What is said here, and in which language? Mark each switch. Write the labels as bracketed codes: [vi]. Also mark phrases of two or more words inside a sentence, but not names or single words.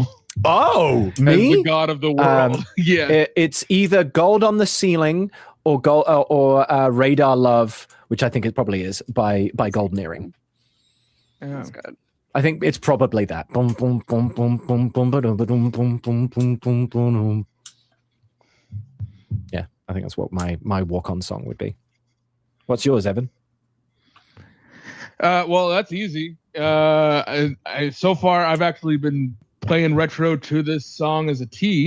[en] Oh, As the me? god of the world. Yeah. It's either Gold on the Ceiling or Radar Love, which I think it probably is by Golden Earring. Yeah. That's good. I think it's probably that. Boom, boom, boom, boom, boom, boom, ba-dum, ba-dum, boom, boom, boom, boom, boom. Yeah, I think that's what my walk-on song would be. What's yours, Evan? Well, that's easy. So far, I've actually been playing retro to this song as a T.